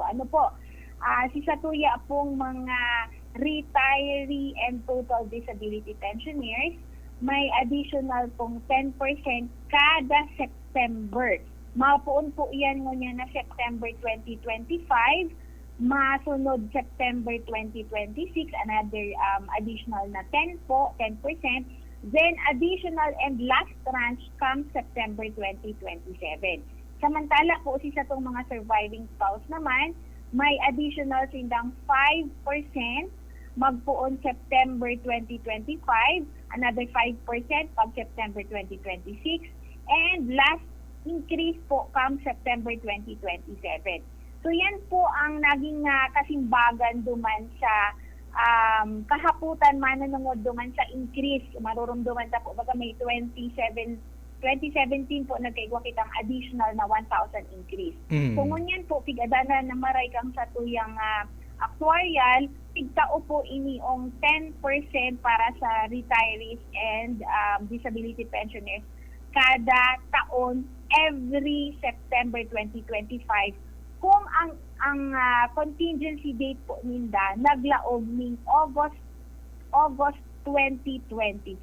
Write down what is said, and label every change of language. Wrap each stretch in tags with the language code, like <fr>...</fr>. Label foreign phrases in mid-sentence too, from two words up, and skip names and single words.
<bik>Ano po, si Satuya pong mga</bik> <en>retiree and total disability pensioners,</en> <bik>may additional pong 10% kada September. Mapuon po yan ngunyan na September 2025, masunod September 2026,</bik> <en>another additional</en> <bik>na 10%.</bik> <en>Then additional and last tranche comes September 2027.</en> <bik>Samantala po si sa itong mga</bik> <en>surviving spouse</en> <bik>naman, may additional sindang 5% magpuon September 2025, another 5% pag September 2026,</bik> <en>and last increase</en> <bik>po</bik> <en>comes September 2027.</en> <bik>So yan po ang naging kasimbagan duman sa kahaputan manunungod duman sa increase. Marurumduman ta po baga may 2017 po nagkaigwa kitang additional na 1,000 increase. Mm. Kung ngunyan po pigadana na maray kang sa tuyang actuarial, tigtao po iniong 10% para sa</bik> <en>retirees and disability pensioners</en> <bik>kada taon</bik> <en>every September 2025</en> <bik>kung ang</bik> <en>contingency date</en> <bik>po ninda naglaog ning August 2025.</bik>